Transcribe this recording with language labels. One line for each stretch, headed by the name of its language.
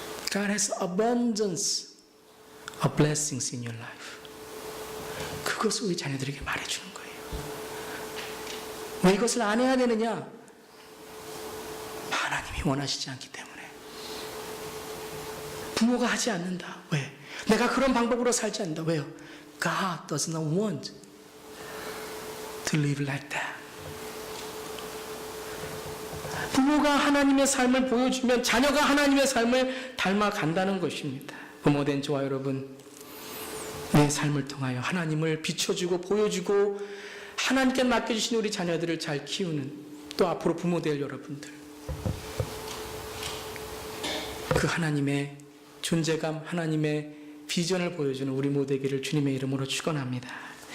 English: God has abundance of blessings in your life.
Korean: 그것을 우리 자녀들에게 말해주는 거예요. 왜 이것을 안 해야 되느냐? 하나님이 원하시지 않기 때문에. 부모가 하지 않는다. 왜? 내가 그런 방법으로 살지 않는다. 왜요?
English: God does not want to live like that.
Korean: 부모가 하나님의 삶을 보여주면 자녀가 하나님의 삶을 닮아간다는 것입니다. 부모된 저와 여러분, 내 삶을 통하여 하나님을 비춰주고 보여주고 하나님께 맡겨주신 우리 자녀들을 잘 키우는, 또 앞으로 부모될 여러분들, 그 하나님의 존재감, 하나님의 비전을 보여주는 우리 모두 되기를 주님의 이름으로 축원합니다.